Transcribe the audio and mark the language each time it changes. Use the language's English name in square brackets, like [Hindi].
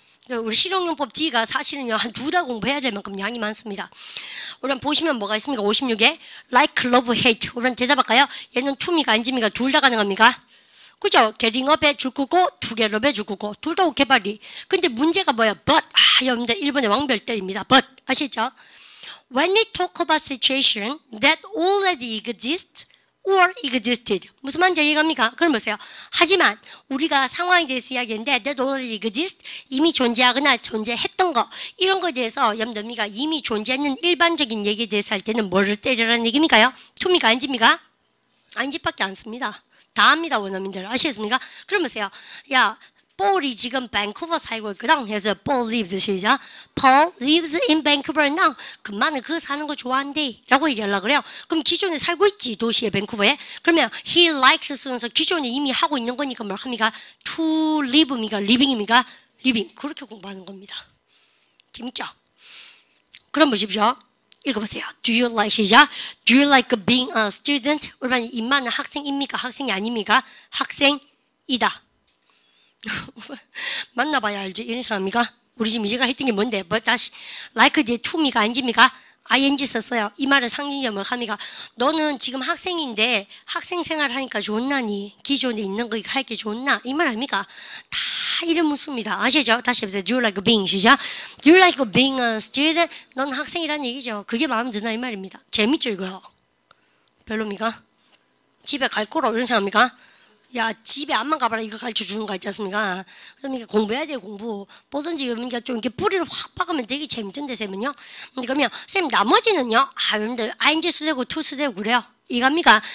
[Korean] 우리 실용용법 D가 사실은요 한 2달 공부해야 될 만큼 양이 많습니다. 우리 보시면 뭐가 있습니까? 56에 like, love, hate. 우리 대답할까요? 얘는 to입니까? 아닙니까? 둘 다 가능합니까? 그죠? getting up에 줄거고 2개 love에 줄거고 둘 다 오케이 빨리. 근데 문제가 뭐예요? but. 여러분들 1번의 왕별대입니다. but. 아시죠? [English] When we talk about situation that already exists or existed. [Korean] 무슨 말인지 이해갑니까? 그럼 보세요. 하지만 우리가 상황에 대해서 이야기했는데 [English] that already exists. [Korean] 이미 존재하거나 존재했던 거. 이런 거에 대해서 여러분들 이미 존재하는 일반적인 얘기에 대해서 할 때는 뭐를 때리라는 얘기입니까요? to입니까? 아닌지입니까? 아닌지밖에 안 씁니다. 다 합니다. 원어민들. 아시겠습니까? 그럼 보세요. 야 폴이 지금 밴쿠버 살고 있거든. 그래서 [English] Paul lives [Korean] 시작. [English] Paul lives in Vancouver now. [Korean] 그만은 그 사는 거 좋아한대 라고 얘기하려고 그래요. 그럼 기존에 살고 있지 도시에 밴쿠버에. 그러면 [English] he likes [Korean] 쓰면서 기존에 이미 하고 있는 거니까 뭘 합니까? to live입니까? living입니까? living. 그렇게 공부하는 겁니다. 재밌죠? 그럼 보십시오. 읽어보세요. [English] Do you like [Korean] 시작. [English] Do you like being a student? [Korean] 우리 임마는 학생입니까? 학생이 아닙니까? 학생이다. 만나봐야 알지. 이런 사람입니까? 우리 지금 이제가 했던 게 뭔데? 뭐 다시 like 뒤에 to입니까? 아닌지입니까? ing 썼어요. 이 말은 상징적으로 합니까? 너는 지금 학생인데 학생 생활하니까 좋나니? 기존에 있는 거 할 게 좋나? 이 말 아닙니까? 다 이름 묻습니다. 아시죠? 다시 해보세요. [English] Do you like being [Korean] 시작. [English] Do you like being a student? [Korean] 넌 학생이라는 얘기죠. 그게 마음에 드나 이 말입니다. 재밌죠 이거? 별로입니까? 집에 갈 거로 이런 생각합니까? 야 집에 안만 가봐라 이거 가르쳐주는 거 있지 않습니까? 그러니까 공부해야 돼요 공부. 뭐든지 그러니까 좀 이렇게 뿌리를 확 박으면 되게 재밌던데 쌤은요. 그러면 쌤 나머지는요. 여러분들 ing 수되고 to 수되고 그래요. 이해갑니까?